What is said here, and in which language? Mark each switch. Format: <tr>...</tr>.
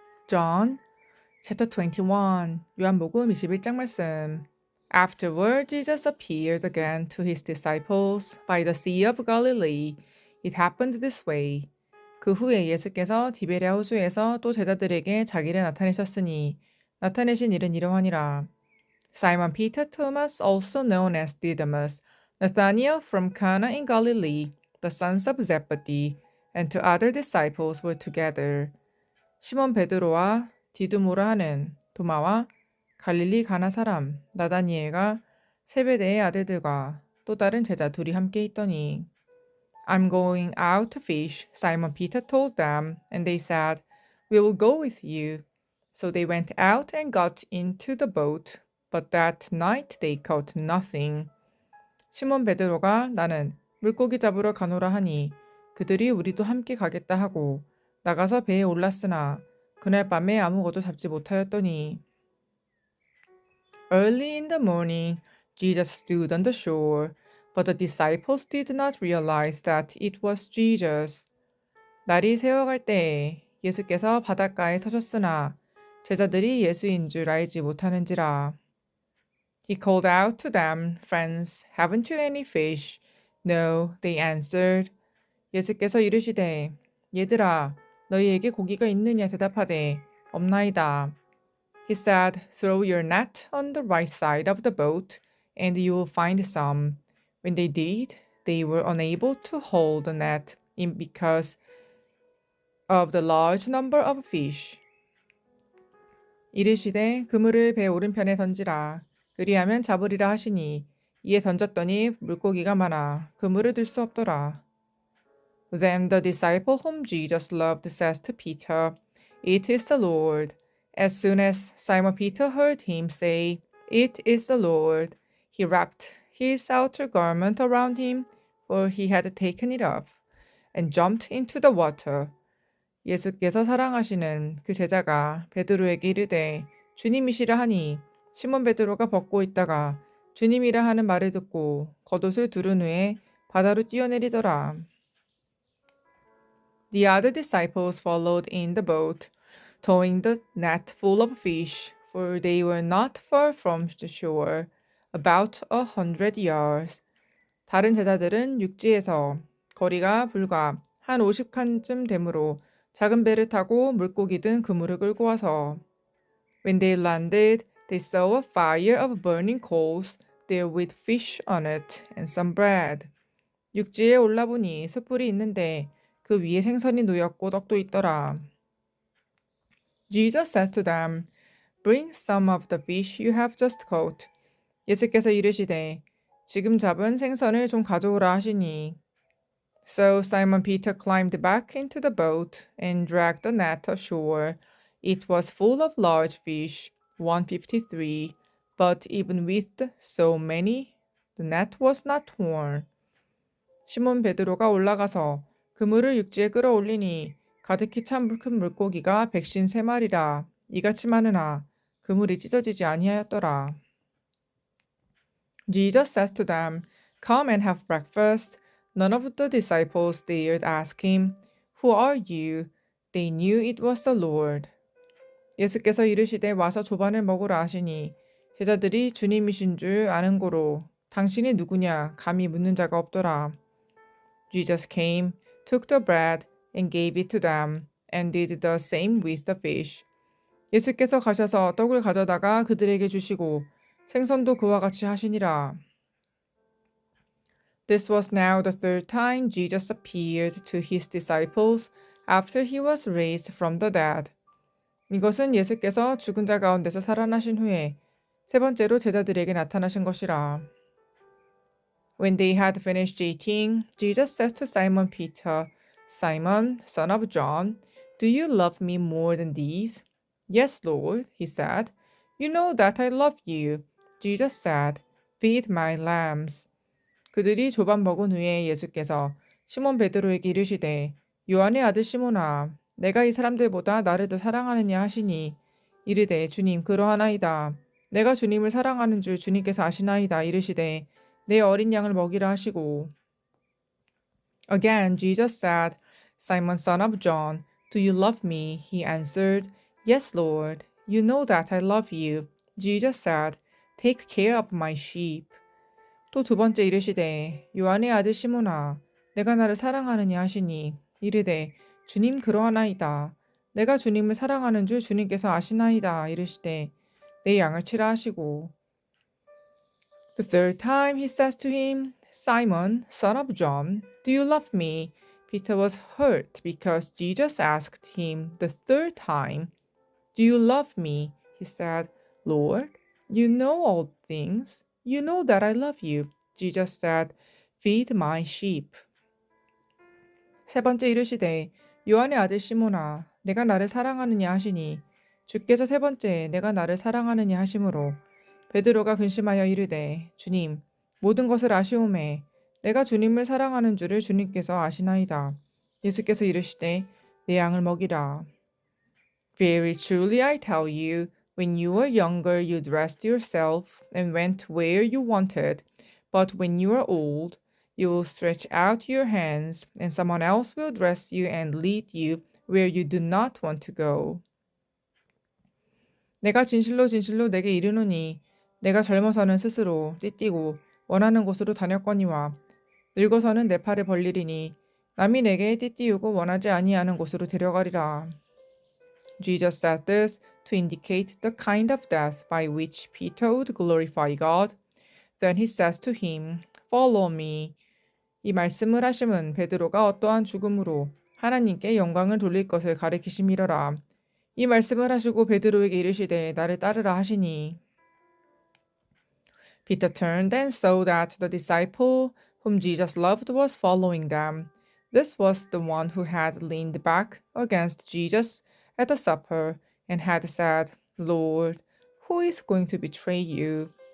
<en>John, chapter 21,</en> <ko>요한복음 21장 말씀.</ko> <en>Afterward, Jesus appeared again to his disciples by the Sea of Galilee. It happened this way.</en> <ko>그 후에 예수께서 디베랴 호수에서 또 제자들에게 자기를 나타내셨으니 나타내신 일은 이러하니라.</ko> <en>Simon Peter, Thomas, also known as Didymus, Nathanael from Cana in Galilee, the sons of Zebedee, and two other disciples were together.</en> <ko>시몬 베드로와 디두모라 하는 도마와 갈릴리 가나 사람 나다니엘과 세베대의 아들들과 또 다른 제자 둘이 함께 있더니</ko> <en>I'm going out to fish, Simon Peter told them, and they said, We will go with you. So they went out and got into the boat, but that night they caught nothing.</en> <ko>시몬 베드로가 나는 물고기 잡으러 가노라 하니 그들이 우리도 함께 가겠다 하고 나가서 배에 올랐으나 그날 밤에 아무것도 잡지 못하였더니</ko> <en>Early in the morning, Jesus stood on the shore, but the disciples did not realize that it was Jesus.</en> <ko>날이 새어갈 때에 예수께서 바닷가에 서셨으나 제자들이 예수인 줄 알지 못하는지라.</ko> <en>He called out to them, Friends, haven't you any fish? No, they answered.</en> <ko>예수께서 이르시되, 얘들아, 너희에게 고기가 있느냐 대답하되, 없나이다.</ko> <en>He said, Throw your net on the right side of the boat, and you will find some. When they did, they were unable to hold the net in because of the large number of fish.</en> <ko>이르시되 그물을 배 오른편에 던지라. 그리하면 잡으리라 하시니 이에 던졌더니 물고기가 많아 그물을 들 수 없더라.</ko> <en>Then the disciple whom Jesus loved says to Peter, It is the Lord. As soon as Simon Peter heard him say, It is the Lord, he wrapped his outer garment around him, for he had taken it off, and jumped into the water.</en> <ko>예수께서 사랑하시는 그 제자가 베드로에게 이르되 주님이시라 하니 시몬 베드로가 벗고 있다가 주님이라 하는 말을 듣고 겉옷을 두른 후에 바다로 뛰어내리더라.</ko> <en>The other disciples followed in the boat, towing the net full of fish, for they were not far from the shore, about 100 yards.</en> <ko>다른 제자들은 육지에서 거리가 불과 한 50칸쯤 되므로 작은 배를 타고 물고기 든 그물을 끌고 와서</ko> <en>When they landed, they saw a fire of burning coals there with fish on it and some bread.</en> <ko>육지에 올라보니 숯불이 있는데 그 위에 생선이 놓였고 떡도 있더라.</ko> <en>Jesus said to them, Bring some of the fish you have just caught.</en> <ko>예수께서 이르시되 지금 잡은 생선을 좀 가져오라 하시니</ko> <en>So Simon Peter climbed back into the boat and dragged the net ashore. It was full of large fish, 153, but even with so many, the net was not torn.</en> <ko>시몬 베드로가 올라가서 그물을 육지에 끌어올리니 가득히 찬 큰 물고기가 153마리라 이같이 많으나 그물이 찢어지지 아니하였더라.</ko> <en>Jesus says to them, Come and have breakfast. None of the disciples dared ask him, Who are you? They knew it was the Lord.</en> <ko>예수께서 이르시되 와서 조반을 먹으라 하시니 제자들이 주님이신 줄 아는 고로 당신이 누구냐 감히 묻는 자가 없더라.</ko> <en>Jesus came, took the bread, and gave it to them, and did the same with the fish.</en> <ko>예수께서 가셔서 떡을 가져다가 그들에게 주시고 생선도 그와 같이 하시니라.</ko> <en>This was now the third time Jesus appeared to his disciples after he was raised from the dead.</en> <ko>이것은 예수께서 죽은 자 가운데서 살아나신 후에 세 번째로 제자들에게 나타나신 것이라.</ko> <en>When they had finished eating, Jesus said to Simon Peter, Simon, son of John, do you love me more than these? Yes, Lord, he said. You know that I love you. Jesus said, Feed my lambs.</en> <ko>그들이 조반 먹은 후에 예수께서 시몬 베드로에게 이르시되 요한의 아들 시몬아 내가 이 사람들보다 나를 더 사랑하느냐 하시니 이르되 주님 그러하나이다. 내가 주님을 사랑하는 줄 주님께서 아시나이다 이르시되 내 어린 양을 먹이라 하시고</ko> <en>Again Jesus said, Simon son of John, do you love me? He answered, Yes, Lord, you know that I love you. Jesus said, Take care of my sheep.</en> <ko>또 두 번째 이르시되 요한의 아들 시몬아 내가 나를 사랑하느냐 하시니 이르되 주님 그러하나이다. 내가 주님을 사랑하는 줄 주님께서 아시나이다. 이르시되 내 양을 치라 하시고</ko> <en>The third time he says to him, Simon, son of John, do you love me? Peter was hurt because Jesus asked him the third time, Do you love me? He said, Lord, you know all things. You know that I love you. Jesus said, Feed my sheep.</en> <ko>세 번째 이르시되 요한의 아들 시몬아 내가 나를 사랑하느냐 하시니 주께서 세 번째 내가 나를 사랑하느냐 하심으로 베드로가 근심하여 이르되 주님 모든 것을 아시오매 내가 주님을 사랑하는 줄을 주님께서 아시나이다. 예수께서 이르시되 내 양을 먹이라.</ko> <en>Very truly I tell you, when you were younger you dressed yourself and went where you wanted, but when you are old you will stretch out your hands and someone else will dress you and lead you where you do not want to go.</en> <ko>내가 진실로 진실로 내게 이르노니 내가 젊어서는 스스로 띠띠고 원하는 곳으로 다녔거니와 늙어서는 내 팔을 벌리리니 남이 내게 띠띠우고 원하지 아니하는 곳으로 데려가리라.</ko> <en>Jesus said this to indicate the kind of death by which Peter would glorify God. Then he says to him, Follow me.</en> <ko>이 말씀을 하심은 베드로가 어떠한 죽음으로 하나님께 영광을 돌릴 것을 가리키심이러라. 이 말씀을 하시고 베드로에게 이르시되 나를 따르라 하시니</ko> <en>Peter turned and saw that the disciple whom Jesus loved was following them. This was the one who had leaned back against Jesus at the supper and had said, Lord, who is going to betray you?</en>